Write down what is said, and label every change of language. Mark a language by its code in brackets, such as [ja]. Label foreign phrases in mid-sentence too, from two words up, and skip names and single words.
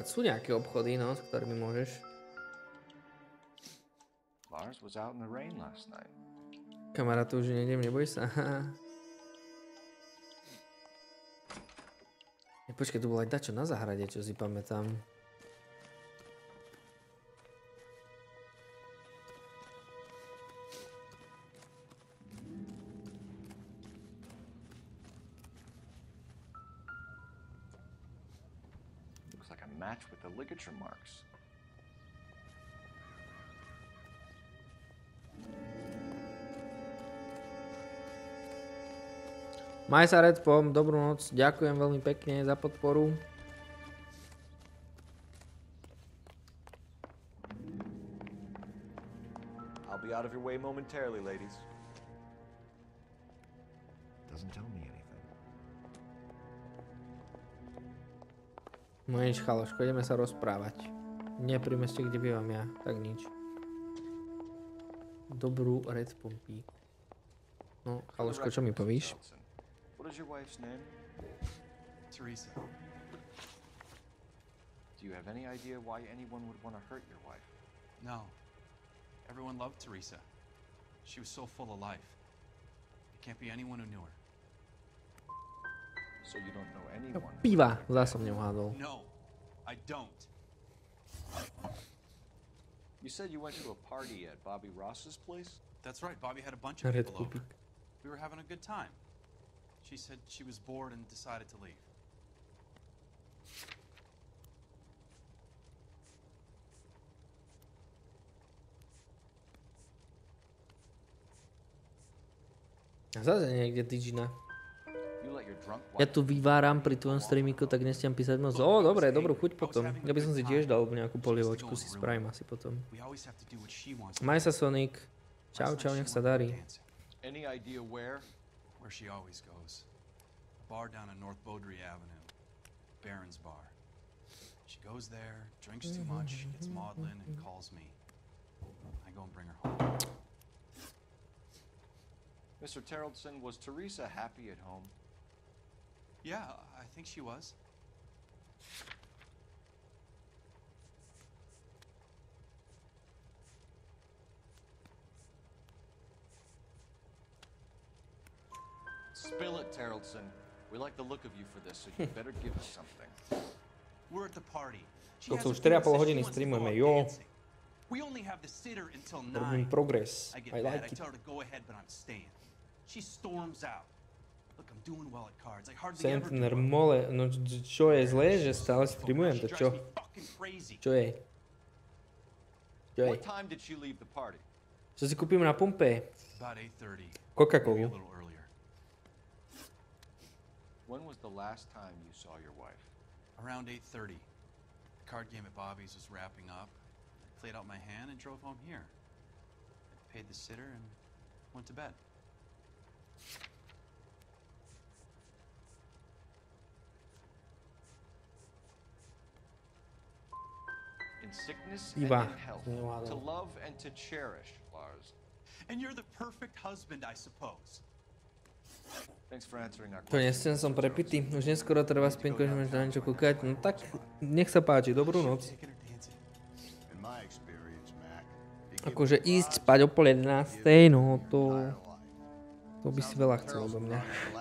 [sk] Sú nejaké obchody, no, s ktorými môžeš. Kamarátu, už nejdem, neboj sa. Počkaj, tu bolo aj dačo na záhrade, čo si pamätám. [en] Looks like a match with the ligature marks. [sk] Maj sa, Redpom, dobrú noc, ďakujem veľmi pekne za podporu. [en] I'll be out of your way momentarily, ladies. Doesn't tell me anything. [sk] No nič, chaloško, ideme sa rozprávať. Nie pri meste, kde bývam ja, tak nič. Dobrú Redpompík. No, chaloško, čo mi povíš? [en] What is your wife's name? Teresa. Do you have any idea why anyone would want to hurt your wife? No. Everyone loved Teresa. She was so full of life. It can't be anyone who knew her. So you don't know anyone? [sk] Piva, zase som neuhádol. [en] No, I don't. You said you went to a party at Bobby Ross's place? That's right. Bobby had a bunch of people over. We were having a good time. She said she was bored and decided to leave. [sk] A zase niekde tyčina. Ja tu vyváram pri tvojom streamiku, tak nestiam písať moc. Ó, dobre, dobrú chuť potom. Ja by som si tiež dal nejakú polievočku, si spravím asi potom. Maj sa, Sonic. Čau, čau, nech sa darí. [en] Any idea where? Where she always goes. A bar down on North Beaudry Avenue. Baron's Bar. She goes there, drinks too much, gets maudlin, and calls me. I go and bring her home. Mr. Terrellson, was Teresa happy at home? Yeah, I think she was. Spill it, Terrellson. We like the look of you for this, so you better give us something. We're at the party. [sk] To sú 4,5 hodiny streamujeme, jo. [en] We only have the sitter until 9. [sk] Robím progres. [en] I get I mad. like I it. tell her to go ahead, but I'm staying. She storms out. Look, I'm doing well at cards. I hardly ever Centner do. [sk] mole, no čo je zlé, že stále streamujem, to čo? Čo je? Čo je? [en] What time did she leave the party? [sk] Čo si kúpim na pumpe? [en] About 8:30. [sk] Coca-Colu. [en] Maybe a little earlier. When was the last time you saw your wife? Around 8:30. The card game at Bobby's was wrapping up. I played out my hand and drove home here. I paid the sitter and went to bed. In sickness [sk] Iba. [en] and in health. To love and to cherish, Lars. And you're the perfect husband, I suppose. Thanks for answering our [sk] To nechcem, som prepitý. Už neskoro treba spienko, že máš na niečo kúkať. No tak, nech sa páči, dobrú noc. Akože ísť spať o 10:30, no to by si veľa chcel odo mňa.